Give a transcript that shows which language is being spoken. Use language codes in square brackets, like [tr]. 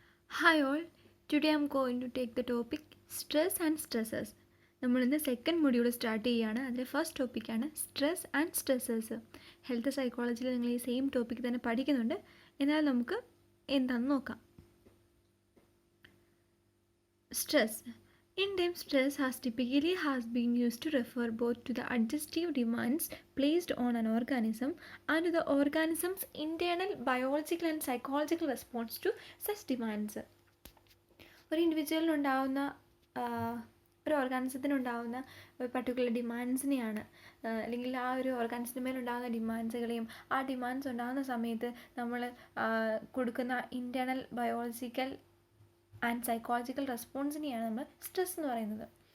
[en] Hi all, today I'm going to take the topic stress and stresses. [ml] നമ്മൾ ഇന്ന് second module start ചെയ്യുകയാണ്. അതിലെ first ടോപ്പിക്കാണ് stress and stressors. Health സൈക്കോളജിയിൽ നിങ്ങൾ ഈ സെയിം ടോപ്പിക് തന്നെ പഠിക്കുന്നുണ്ട്. എന്നാൽ നമുക്ക് എന്താണെന്ന് നോക്കാം. Stress. [en] In time, stress has been used to refer both to the adjustive demands placed on an organism and to the organism's internal biological and psychological response to such demands. [ml] ഒരു ഇൻഡിവിജ്വലിനുണ്ടാവുന്ന ഒരു ഓർഗാനിസത്തിനുണ്ടാവുന്ന ഒരു particular ഡിമാൻഡ്സിനെയാണ് അല്ലെങ്കിൽ ആ ഒരു ഓർഗാനിസത്തിന് മേലുണ്ടാകുന്ന ഡിമാൻഡ്സുകളെയും ആ demands ഉണ്ടാകുന്ന സമയത്ത് നമ്മൾ കൊടുക്കുന്ന ഇൻറ്റേർണൽ ബയോളജിക്കൽ ആൻഡ് സൈക്കോളജിക്കൽ റെസ്പോൺസിനെയാണ് നമ്മൾ സ്ട്രെസ് എന്ന് പറയുന്നത്.